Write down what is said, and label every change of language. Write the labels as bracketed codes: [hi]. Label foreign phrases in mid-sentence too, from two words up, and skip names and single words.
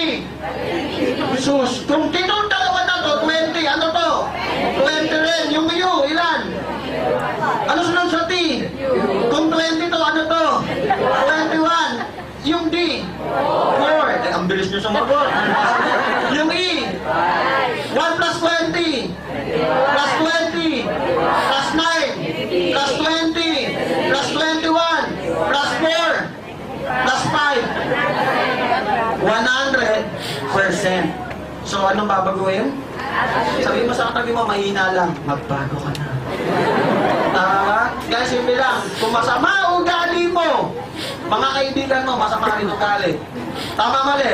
[tl] Sus. Kung tinong dalawa na to, 20. Ano to? 20 rin. Yung U, ilan? Ano sunod sa T? Kung 20 to, ano to? 21. Yung D? 4. Eh, ang bilis nyo sumagot. Yung E? 1 plus 20. Plus 20. Plus 9. Plus 20. Plus 21. Plus 4. Plus 5. 100%. So, anong babaguhin? Sabi mo sa katabi mo, mahina lang. Magbago ka na. Tama? Kaya simple lang. Kung masama ugali mo, mga kaibigan mo, masama rin ugali. Tama mali?